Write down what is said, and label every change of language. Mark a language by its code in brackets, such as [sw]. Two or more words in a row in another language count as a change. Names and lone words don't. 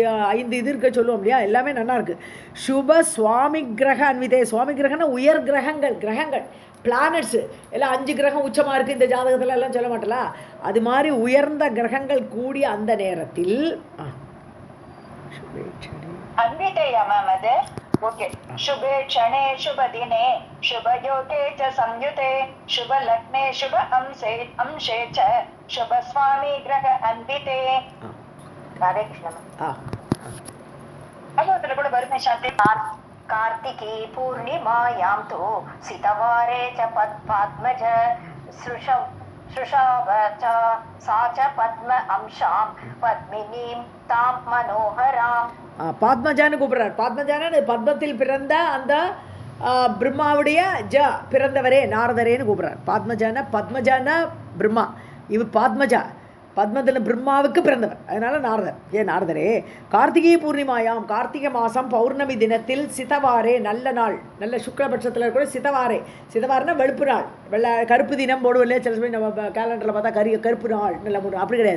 [ta] 5 இது இருக்க சொல்லுவோம் இல்லையா, எல்லாமே நல்லா இருக்குது. [sa] शुभ स्वामि ग्रह अन्विते, [ta] சுவாமி கிரகம்னா உயர் கிரகங்கள் பிளானட்ஸு எல்லாம் 5 கிரகம் உச்சமாக இருக்குது இந்த ஜாதகத்தில் எல்லாம் சொல்ல மாட்டலா, அது மாதிரி உயர்ந்த கிரகங்கள் கூடிய அந்த நேரத்தில் [sa] शुभे क्षणे शुभ दिने शुभ योगे च संयुते शुभ लग्ने शुभ अंशे च शुभ स्वामी ग्रह अन्विते. [ta] भगवतः கூட வருமே शांति. [sa] कार्तिकी पूर्णिमायां तु सितवारे च पद्मात्मज सृषाव च सा च पद्म अंशां पद्मिनीं तां मनोहरां. [ta] பாத்மஜான்னு கூப்பிட்றார். பாத்மஜான்னு பத்மத்தில் பிறந்த அந்த பிரம்மாவுடைய பிறந்தவரே நாரதரேன்னு கூப்பிட்றார். பத்மஜான பிரம்மா, இவ பாத்மஜா. பத்மத்தில் பிரம்மாவுக்கு பிறந்தவர், அதனால நாரதர். நாரதரே, கார்த்திகை பூர்ணிமாயாம், கார்த்திகை மாதம் பௌர்ணமி தினத்தில் சிதவாரே, நல்ல நாள், நல்ல சுக்லபட்சத்தில் இருக்கிற சிதவாரே, சிதவாரனா வெளுப்பு நாள், கருப்பு தினம் போடுவோம் சில சமயம் நம்ம கேலண்டரில் பார்த்தா கருப்பு நாள் நல்ல போடுவோம், அப்படி கிடையாது.